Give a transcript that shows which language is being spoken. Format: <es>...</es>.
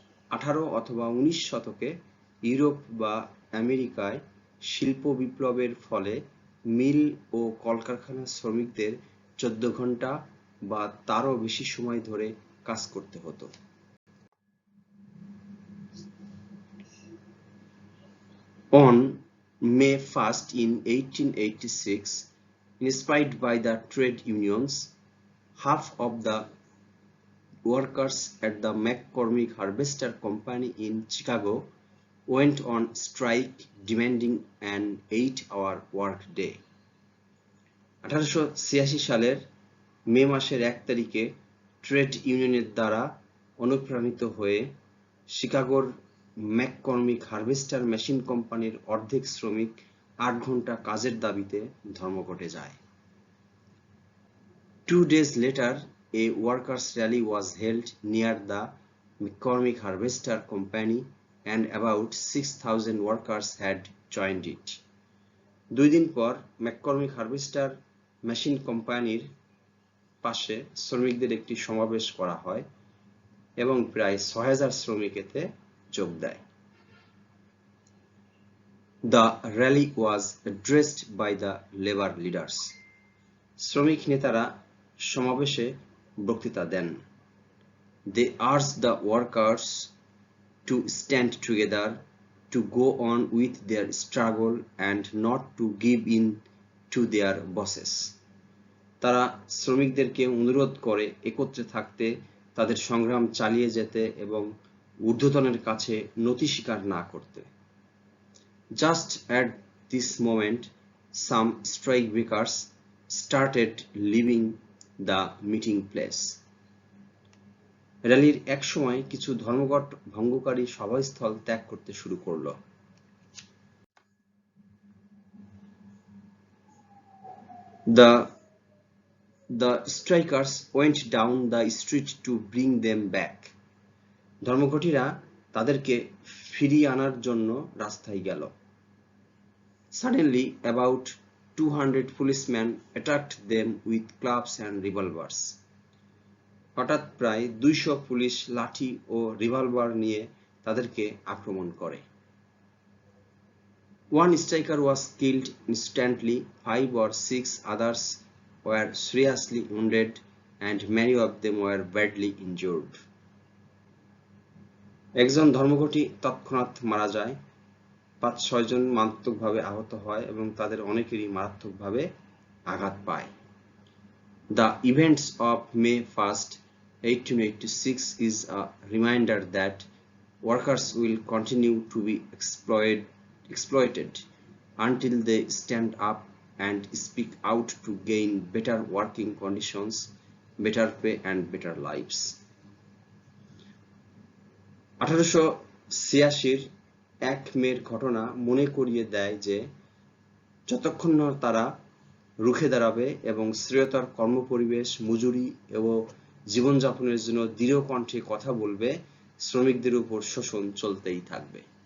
<bn>18 অথবা 19 শতকে ইউরোপ বা আমেরিকায় শিল্প বিপ্লবের ফলে মিল ও কলকারখানার শ্রমিকদের 14 ঘন্টা বা তারও বেশি সময় ধরে কাজ করতে হতো।</bn> <en>On May 1st in 1886, inspired by the trade unions, half of the workers at the McCormick Harvester Company in Chicago went on strike demanding an 8-hour work day.</en> <bn>1886 সালের মে মাসের 1 তারিখে ট্রেড ইউনিয়নের দ্বারা অনুপ্রাণিত হয়ে শিকাগোর ম্যাককর্মিক হারভেস্টার মেশিন কোম্পানির অর্ধেক শ্রমিক 8 ঘন্টা কাজের দাবিতে ধর্মঘটে যায়।</bn> <en>2 days later, a workers' rally was held near the McCormick Harvester Company and about 6,000 workers had joined it.</en> <bn>2 দিন পর ম্যাককর্মিক হারভেস্টার মেশিন কোম্পানির পাশে শ্রমিকদের একটি সমাবেশ করা হয় এবং প্রায় 6,000 শ্রমিক এতে যোগ দেয়।</bn> <en>The rally was addressed by the labor leaders.</en> <bn>শ্রমিক নেতারা সমাবেশে বক্তৃতা দেন।</bn> <en>They urged the workers to stand together, to go on with their struggle and not to give in to their bosses.</en> <bn>তারা শ্রমিকদেরকে অনুরোধ করে একত্রে থাকতে, তাদের সংগ্রাম চালিয়ে যেতে এবং ঊর্ধ্বতনের কাছে নতি স্বীকার না করতে।</bn> <en>Just at this moment, some strike breakers started leaving the meeting place.</en> <bn>র্যালির এক সময় কিছু ধর্মঘট ভঙ্গকারী সভাস্থল ত্যাগ করতে শুরু করলো।</bn> <en>The strikers went down the street to bring them back.</en> <bn>ধর্মঘটীরা তাদেরকে ফিরিয়ে আনার জন্য রাস্তায় গেল।</bn> <en>Suddenly, about 200 policemen attacked them with clubs and revolvers.</en> <bn>হঠাৎ প্রায় 200 পুলিশ লাঠি ও রিভলভার নিয়ে তাদেরকে আক্রমণ করে।</bn> <en>One striker was killed instantly, 5 or 6 others were seriously wounded, and many of them were badly injured.</en> <bn>একজন ধর্মঘটী তৎক্ষণাৎ মারা যায়, 5-6 জন মারাত্মকভাবে আহত হয় এবং তাদের অনেকেরই মারাত্মকভাবে আঘাত পায়।</bn> <en>The events of May 1st, 1886 is a reminder that workers will continue to be exploited until they stand up and speak out to gain better working conditions, better pay and better lives.</en> <bn>1886 এক মের ঘটনা মনে করিয়ে দেয় যে যতক্ষণ না তারা রুখে দাঁড়াবে এবং শ্রেয়তর কর্মপরিবেশ, মজুরি এবং জীবনযাপনের জন্য দৃঢ় কণ্ঠে কথা বলবে, শ্রমিকদের উপর শোষণ চলতেই থাকবে।</bn>